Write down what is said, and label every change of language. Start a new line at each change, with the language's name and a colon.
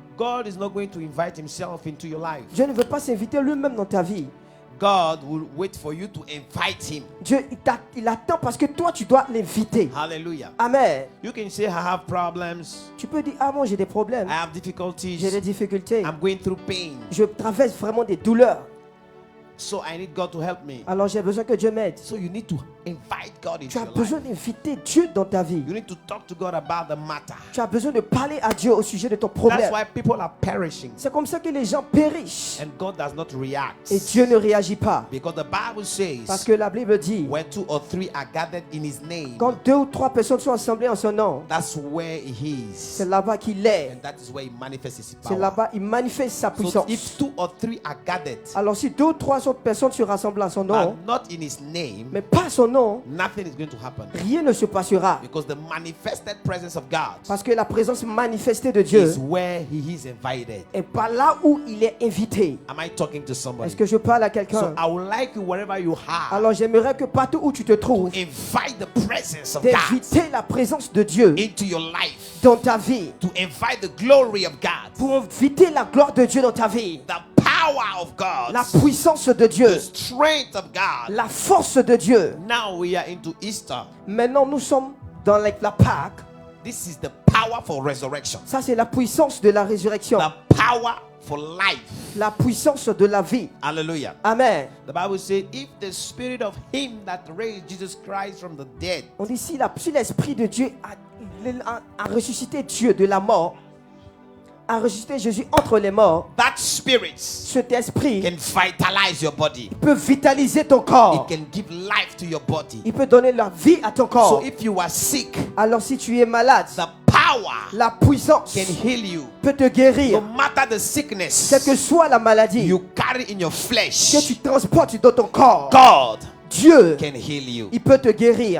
English: God is not going to invite Himself into your life.
French: Dieu ne veut pas s'inviter lui-même dans ta vie.
English: God will wait for you to invite Him.
French: Dieu, il attend parce que toi, tu dois l'inviter.
English: Hallelujah.
French: Amen.
English: You can say, I have problems,
French: Tu peux dire, ah bon, j'ai des problèmes,
English: I have
French: j'ai
English: difficulties,
French: des difficultés,
English: I'm going through pain,
French: je traverse vraiment des douleurs.
English: so I need God to help me.
French: Alors j'ai besoin que Dieu m'aide.
English: So you need to invite God
French: Tu
English: into
French: as
English: your
French: besoin
English: life.
French: d'inviter Dieu dans ta vie.
English: You need to talk to God about the matter.
French: Tu as besoin de parler à Dieu au sujet de ton
English: That's
French: problème.
English: why people are perishing
French: C'est comme ça que les gens périssent.
English: and God does not react.
French: Et Dieu ne réagit pas.
English: Because the Bible
French: Parce
English: says,
French: que la Bible dit,
English: where 2 or 3 are gathered in His name,
French: quand 2 ou 3 personnes sont assemblées en son nom,
English: that's where He
French: c'est
English: is.
French: là-bas qu'il est.
English: And that is where He manifests His
French: C'est
English: power.
French: là-bas, il manifeste sa
English: So
French: puissance.
English: if 2 or 3 are gathered,
French: Alors si 2 ou 3 autres personnes se rassemblent à son nom,
English: but not in His name,
French: mais pas son nom,
English: nothing is going to happen.
French: rien ne se passera.
English: Because the manifested presence of God
French: Parce que la présence manifestée de
English: is
French: Dieu
English: where He is invited.
French: est pas là où il est invité.
English: Am I talking to somebody?
French: Est-ce que je parle à
English: So
French: quelqu'un?
English: I would like you, wherever you are,
French: Alors j'aimerais que partout où tu te trouves,
English: invite the presence of God
French: d'inviter la présence de Dieu
English: into your life,
French: dans ta vie.
English: to invite the glory of God,
French: Pour inviter la gloire de Dieu dans ta vie.
English: the power of God,
French: La puissance de Dieu.
English: the strength of God.
French: La force de Dieu.
English: Now we are into Easter.
French: Maintenant nous sommes dans la Pâque.
English: This is the power for resurrection,
French: Ça c'est la puissance de la résurrection.
English: the power for life.
French: La puissance de la vie.
English: Hallelujah.
French: Amen.
English: The Bible says, if the spirit of Him that raised Jesus Christ from the dead
French: On dit si l'Esprit de Dieu a ressuscité Dieu de la mort, a ressuscité Jésus entre les morts,
English: that spirit
French: cet esprit
English: can vitalize your body.
French: peut vitaliser ton
English: It
French: corps.
English: can give life to your body.
French: Il peut donner la vie à ton
English: So
French: corps.
English: if you are sick,
French: Alors si tu es malade,
English: the power
French: la puissance
English: can heal you.
French: peut te
English: No
French: guérir.
English: matter the sickness
French: Quelle que soit la maladie
English: you carry in your
French: que
English: flesh,
French: tu transportes dans ton corps,
English: God
French: Dieu,
English: can heal you.
French: il peut te guérir.